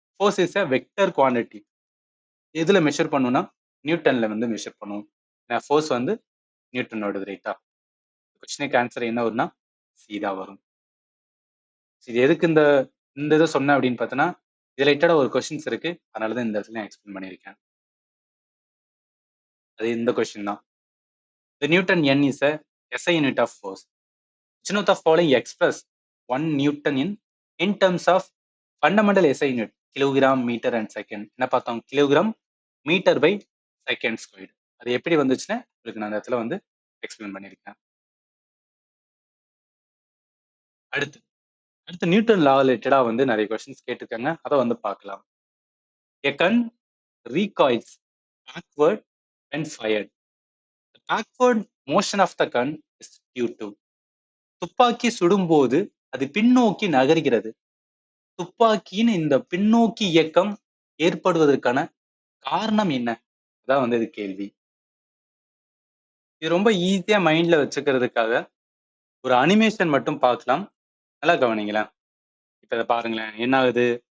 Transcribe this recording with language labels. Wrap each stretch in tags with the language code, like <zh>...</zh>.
<en>Force is a vector quantity.</en> <ta>எதுல measure பண்ணும்னா நியூட்டன்ல வந்து மெஷர் பண்ணுவோம். ஃபோர்ஸ் வந்து நியூட்டனோடது ரைட்டா. கொஸ்டினுக்கு ஆன்சர் என்ன வரும்னா சி தான் வரும். இது எதுக்கு இந்த இந்த இதை சொன்னேன் அப்படின்னு பார்த்தோன்னா இது ரிலேட்டடா ஒரு கொஸ்டின்ஸ் இருக்கு. அதனால தான் இந்த இடத்துல நான் எக்ஸ்பிளைன் பண்ணியிருக்கேன். அது இந்த கொஸ்டின் தான்.</ta> <en>The Newton N is a SI unit of force. Which one of the following express 1 Newton in terms of fundamental SI unit kilogram, meter and second.</en> <ta>என்ன பார்த்தோம்? Kilogram metre by second square. அது எப்படி வந்துச்சுன்னா உங்களுக்கு நான் அந்த இடத்துல வந்து எக்ஸ்பிளைன் பண்ணியிருக்கேன். அடுத்து அடுத்து நியூட்டன் லா ரிலேட்டடா வந்து நிறைய கொஸ்டின்ஸ் கேட்டிருக்காங்க. அதை வந்து பார்க்கலாம்.</ta> <en>A gun recoils backward when fired. The backward motion of the gun is due to</en> <ta>துப்பாக்கி சுடும்போது அது பின்னோக்கி நகர்கிறது. துப்பாக்கியின் இந்த பின்னோக்கி இயக்கம் ஏற்படுவதற்கான காரணம் என்ன? அதான் வந்து இது கேள்வி. இது ரொம்ப ஈஸியா மைண்ட்ல வச்சுக்கிறதுக்காக ஒரு அனிமேஷன் மட்டும் பார்க்கலாம். நல்லா கவனிங்களேன். இப்ப இதை பாருங்களேன். என்ன ஆகுது?</ta>